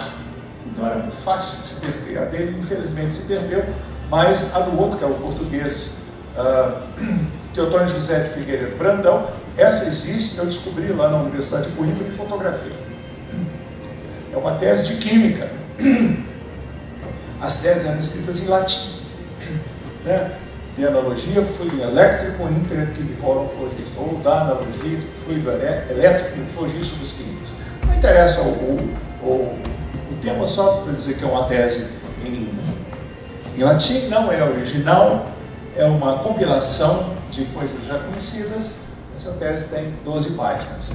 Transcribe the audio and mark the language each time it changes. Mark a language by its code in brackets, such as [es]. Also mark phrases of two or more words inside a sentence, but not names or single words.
[pt] Então era muito fácil de se perder. A dele, infelizmente, se perdeu, mas a do outro, que é o português Teotônio José de Figueiredo Brandão, essa existe, eu descobri lá na Universidade de Coimbra em fotografia. É uma tese de química. As teses eram escritas em latim. [la] Né? De analogia, fluido elétrico inter et chimicorum flogis, [pt] ou da analogia entre fluido elétrico e flogis dos químicos. Não interessa o tema, só para dizer que é uma tese em latim, não é original, é uma compilação de coisas já conhecidas. Essa tese tem 12 páginas.